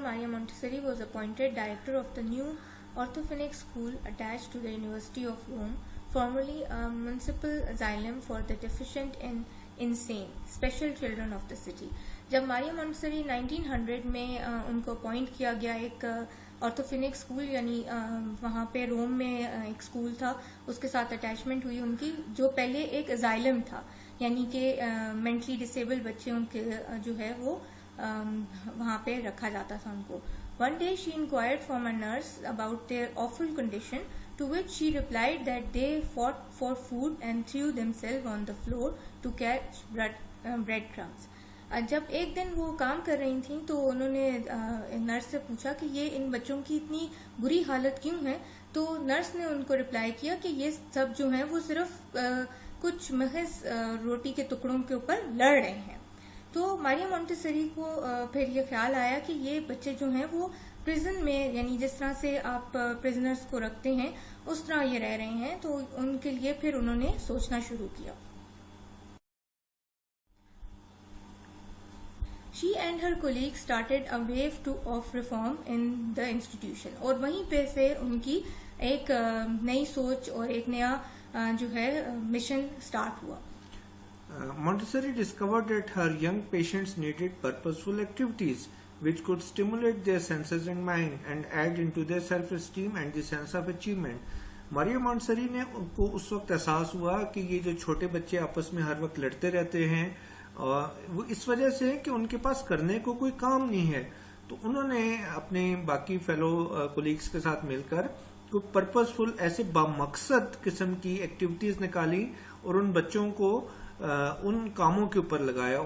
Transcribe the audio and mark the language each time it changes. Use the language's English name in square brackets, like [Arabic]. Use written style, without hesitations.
[English] Maria Montessori was appointed director of the new orthophonic school attached to the University of Rome, formerly a municipal asylum for the deficient and insane, special children of the city. [Hindi] जब Maria Montessori 1900 में उनको appoint किया गया एक ऑर्थोफिनिक school, यानी वहाँ पे रोम में एक स्कूल था, उसके साथ अटैचमेंट हुई उनकी, जो पहले एक अजाइलम था, यानी कि मेंटली डिसेबल बच्चे उनके जो है वो वहाँ पे रखा जाता था उनको. [English] One day she inquired from a nurse about their awful condition, to which she replied that they fought for food and threw themselves on the floor to catch breadcrumbs. [Hindi] जब एक दिन वो काम कर रही थी तो उन्होंने नर्स से पूछा कि ये इन बच्चों की इतनी बुरी हालत क्यों है, तो नर्स ने उनको रिप्लाई किया कि ये सब जो हैं वो सिर्फ कुछ महज रोटी के टुकड़ों के ऊपर लड़ रहे हैं. तो मारिया मॉन्टेसरी को फिर ये ख्याल आया कि ये बच्चे जो हैं वो प्रिजन में, यानी जिस तरह से आप प्रिजनर्स को रखते हैं उस तरह ये रह रहे हैं, तो उनके लिए फिर उन्होंने सोचना शुरू किया. [English] She and her colleagues started a wave of reform in the institution, [Hindi] और वहीं पे से उनकी एक नई सोच और एक नया जो है मिशन स्टार्ट हुआ. [English] Montessori discovered that her young patients needed purposeful activities which could stimulate their senses and mind and add into their self-esteem and the sense of achievement. [Hindi] Maria Montessori ने उनको उस वक्त एहसास हुआ कि ये जो छोटे बच्चे आपस में हर वक्त लड़ते रहते हैं, वो इस वजह से कि उनके पास करने को कोई काम नहीं है, तो उन्होंने अपने बाकी फेलो कोलीग्स के साथ मिलकर कोई पर्पसफुल ऐसे बामकसद किस्म की एक्टिविटीज निकाली और उन बच्चों को उन कामों के ऊपर लगाया.